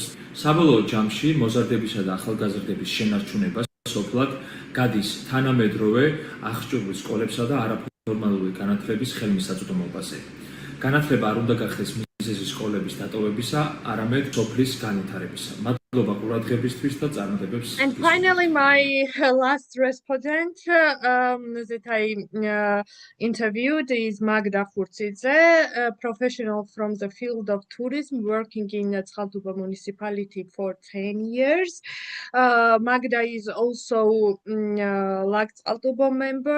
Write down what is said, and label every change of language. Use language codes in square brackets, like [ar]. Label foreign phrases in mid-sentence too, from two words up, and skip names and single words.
[ka] საბოლოო ჯამში მოზარდებისა და ახალგაზრდების შენარჩუნება სოფლად გადის თანამედროვე აღჭურვილ სკოლებსა და არაფორმალური განათლების ხელმისაწვდომობაზე. განათლება არ უნდა გახდეს მიზეზი სკოლების დატოვებისა, არამედ სოფლის განვითარებისა. მადლობა ყურადღებისთვის და წარმატებებს. [en] And finally, my last respondent that I interviewed is Magda Furtsidze, a professional from the field of tourism, working in Izglītības municipality for 10 years. Magda is also like Izglītības member.